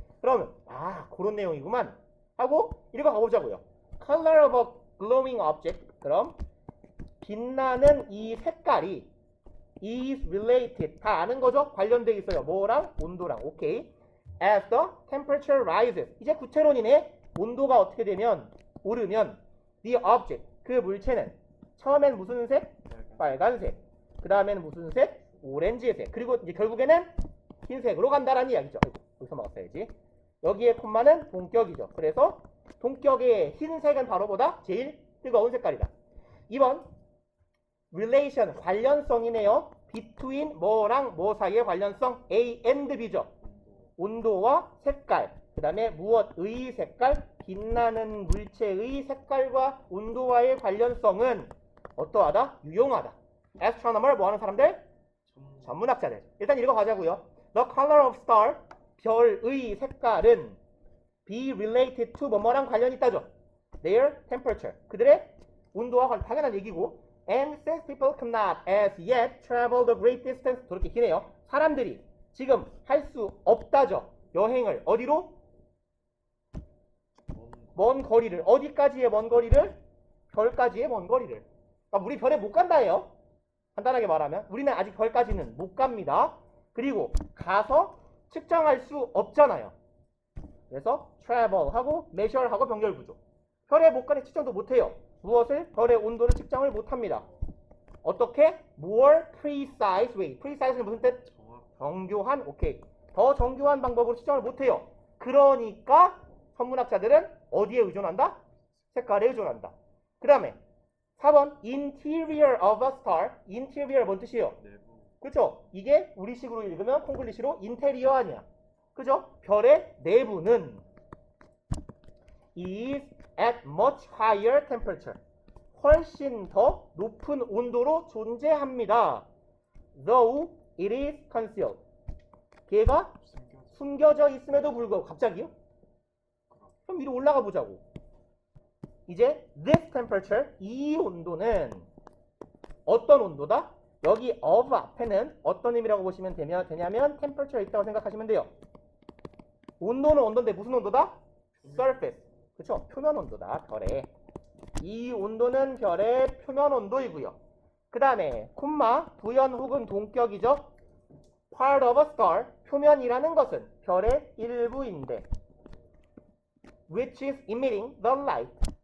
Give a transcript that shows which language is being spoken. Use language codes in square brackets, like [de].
[ko] 그러면 그런 내용이구만 하고 읽어 가보자고요. [en] Color of a glowing object. [ko] 그럼 빛나는 이 색깔이 [en] is related. [ko] 다 아는 거죠? 관련돼 있어요. 뭐랑? 온도랑. 오케이. [en] As the temperature rises. [ko] 이제 구체론이네. 온도가 어떻게 되면 오르면 [en] the object. [ko] 그 물체는 처음엔 무슨 색? 빨간색. 그 다음에는 무슨 색? 오렌지색. 그리고 이제 결국에는 흰색으로 간다라는 이야기죠. 여기서 막았어야지. 여기에 콤마는 동격이죠. 그래서 동격의 흰색은 바로 보다 제일 뜨거운 색깔이다. 2번 relation 관련성이네요. between 뭐랑 뭐 사이의 관련성 A and B죠. 온도와 색깔. 그 다음에 무엇의 색깔? 빛나는 물체의 색깔과 온도와의 관련성은 어떠하다? 유용하다. astronomer 뭐 하는 사람들? 전문학자들. 일단 읽어가자고요. [en] The color of star [ko] 별의 색깔은 [en] be related to [ko] 뭐랑 관련이 있다죠. [en] Their temperature 그들의 온도와 당연한 얘기고 and since people cannot as yet travel the great distance [ko] 저렇게 기네요. 사람들이 지금 할 수 없다죠. 여행을 어디로? 먼 거리를. 어디까지의 먼 거리를? 별까지의 먼 거리를. 그러니까 우리 별에 못 간다예요. 간단하게 말하면 우리는 아직 별까지는 못 갑니다. 그리고 가서 측정할 수 없잖아요. 그래서 travel하고 measure하고 병렬구조. 별에 못 가니 측정도 못해요. 무엇을? 별의 온도를 측정을 못합니다. 어떻게? [en] more precise way. [ko] precise는 무슨 뜻? 정교한. 오케이. 더 정교한 방법으로 측정을 못해요. 그러니까 천문학자들은 어디에 의존한다? 색깔에 의존한다. 그 다음에 4번 [en] interior of a star. [ko] interior 뭔 뜻이에요? 그쵸? 이게 우리식으로 읽으면 콩글리시로 인테리어 아니야. 그죠? 별의 내부는 [en] is at much higher temperature. [ko] 훨씬 더 높은 온도로 존재합니다. [en] Though it is concealed. [ko] 걔가 숨겨져 있음에도 불구하고 갑자기요? 그럼 위로 올라가 보자고. 이제 this temperature, 이 온도는 어떤 온도다? 여기 of 앞에는 어떤 의미라고 보시면 되냐면 temperature 있다고 생각하시면 돼요. 온도는 온도인데 무슨 온도다? surface. 그쵸? 표면 온도다. 별의. 이 온도는 별의 표면 온도이고요. 그 다음에 콤마 부연 혹은 동격이죠. [en] part of a star. [ko] 표면이라는 것은 별의 일부인데 [en] which is emitting the light.